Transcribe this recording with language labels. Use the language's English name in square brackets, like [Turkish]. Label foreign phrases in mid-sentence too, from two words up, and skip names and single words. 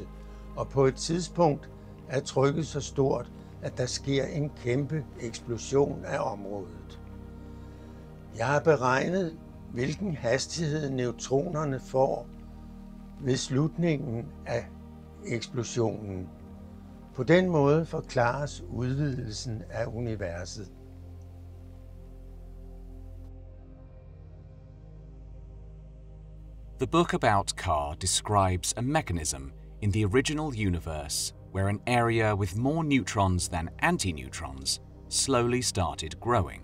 [Danish] Og på et tidspunkt er trykket så stort, at der sker en kæmpe eksplosion af området. Jeg har beregnet, hvilken hastighed neutronerne får ved slutningen af eksplosionen. På den måde forklares udvidelsen af universet. [English] The book about Kerr describes a mechanism in the original universe where an area with more neutrons than antineutrons slowly started growing.